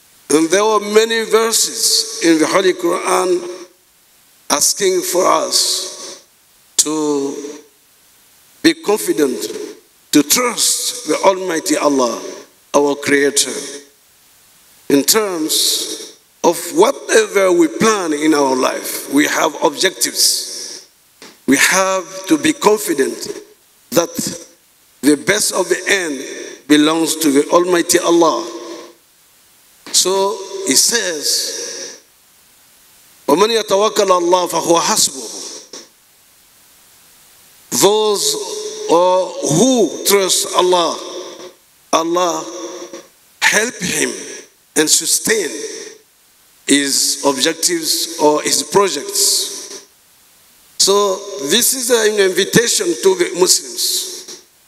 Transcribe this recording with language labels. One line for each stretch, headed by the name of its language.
English: And there were many verses in the Holy Quran asking for us to be confident, to trust the Almighty Allah, our Creator, in terms of whatever we plan in our life. We have objectives. We have to be confident that the best of the end belongs to the Almighty Allah. So he says,
Arabic: وَمَنْ يَتَوَكَّلَ اللَّهَ فَهُوَ حَسْبُهُ.
English: Those who trust Allah, Allah help him and sustain his objectives or his projects. So this is an invitation to the Muslims.